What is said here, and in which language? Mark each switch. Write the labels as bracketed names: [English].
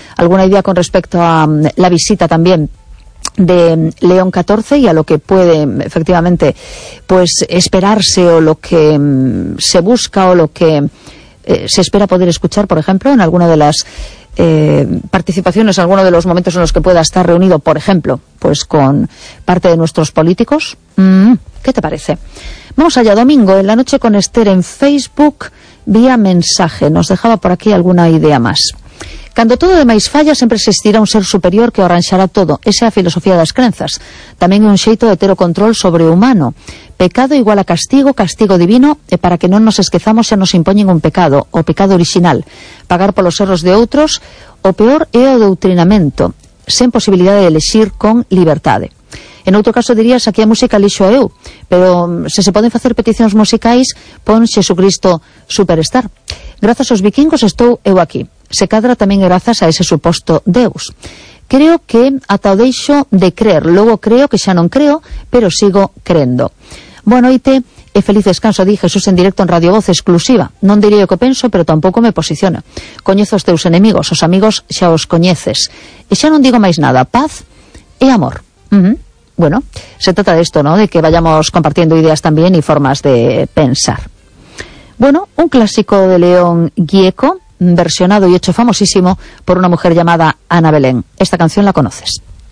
[Spanish] ¿Alguna idea con respecto a la visita también de León XIV y a lo que puede efectivamente pues esperarse o lo que se busca o lo que se espera poder escuchar, por ejemplo, en alguna de las participaciones, alguno de los momentos en los que pueda estar reunido, por ejemplo, pues con parte de nuestros políticos? ¿Qué te parece? Vamos allá, domingo, en La Noche con Esther en Facebook, vía mensaje. Nos dejaba por aquí alguna idea más. [Galician] Cuando todo demais falla, sempre existirá un ser superior que arranxará todo. Esa é a filosofía das crenzas. Tamén é un xeito de ter o control sobre o humano. Pecado igual a castigo, castigo divino, e para que non nos esquezamos se nos impoñen un pecado, o pecado original. Pagar polos erros de outros, o peor é o doutrinamento, sen posibilidade de elexir con liberdade. En outro caso dirías, aquí a música lixo a eu, pero se poden facer peticións musicais, pon Xesucristo Superstar. Grazas aos vikingos estou eu aquí. Se cadra tamén grazas a ese suposto Deus. Creo que ata o deixo de crer, logo creo que xa non creo, pero sigo crendo. Boa noite e feliz descanso, di Jesús en directo en Radio Voz exclusiva. Non diría o que penso, pero tampouco me posiciono. Coñezo os teus enemigos, os amigos xa os coñeces. E xa non digo máis nada, paz e amor. [Spanish] Bueno, se trata de esto, ¿no? De que vayamos compartiendo ideas también y formas de pensar. Bueno, un clásico de León Gieco, versionado y hecho famosísimo por una mujer llamada Ana Belén. Esta canción la conoces.